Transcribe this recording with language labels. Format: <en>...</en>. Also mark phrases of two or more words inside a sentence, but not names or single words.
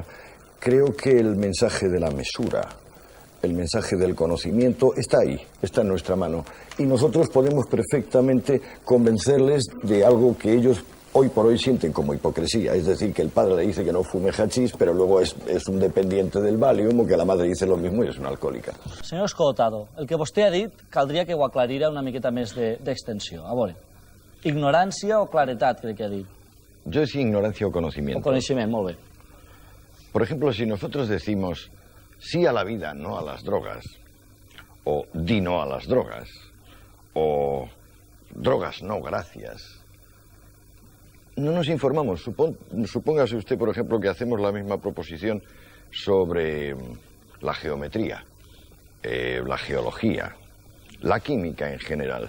<es>Creo que el mensaje de la mesura, el mensaje del conocimiento está ahí, está en nuestra mano. Y nosotros podemos perfectamente convencerles de algo que ellos hoy por hoy sienten como hipocresía. Es decir, que el padre le dice que no fume hachís, pero luego es un dependiente del Valium, o que la madre dice lo mismo y es una alcohòlica.</es> <ca>Senyor Escoltado, el que vostè ha dit caldria que ho aclarira una miqueta més d'extensió. A veure, ignorància o claretat, crec que ha dit.</ca> <es>Yo decía ignorancia o conocimiento.</es> <ca>O coneixement, molt bé.</ca> <es>Por ejemplo, si nosotros decimos sí a la vida, no a las drogas, o di no a las drogas, o drogas no gracias, no nos informamos. Supóngase usted, por ejemplo, que hacemos la misma proposición sobre la geometría, la geología, la química en general.</es>